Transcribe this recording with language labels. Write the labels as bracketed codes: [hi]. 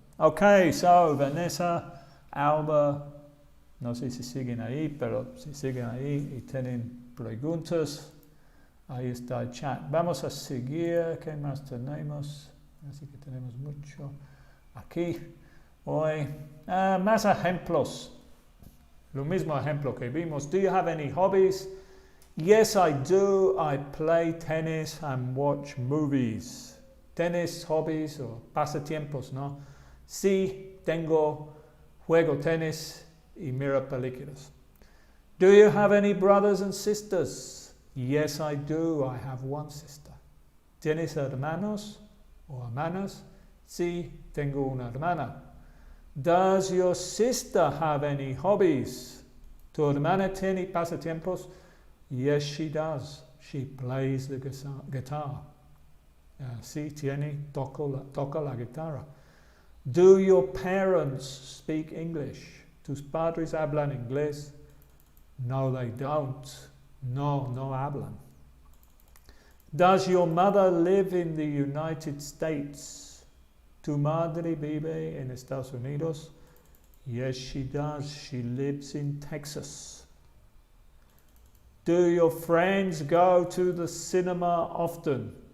[es] Okay, so Vanessa, Alba, no sé si siguen ahí, pero si siguen ahí y tienen preguntas, ahí está el chat. Vamos a seguir. ¿Qué más tenemos? Así que tenemos mucho aquí hoy. Más ejemplos. Lo mismo ejemplo que vimos. [en] Do you have any hobbies? Yes, I do. I play tennis and watch movies. [es] Tennis, hobbies o pasatiempos, ¿no? Sí, juego tenis y miro películas. [en] Do you have any brothers and sisters? Yes, I do. I have one sister. [es] ¿Tienes hermanos o hermanas? Sí, tengo una hermana. [en] Does your sister have any hobbies? [es] ¿Tu hermana tiene pasatiempos? [en] Yes, she does. She plays the guitar. [es] Sí, toca la guitarra. [en] Do your parents speak English? [es] ¿Tus padres hablan inglés? [en] No, they don't. [es] No hablan. [en] Does your mother live in the United States? [es] ¿Tu madre vive en Estados Unidos? [en] Yes, she does. She lives in Texas. Do your friends go to the cinema often?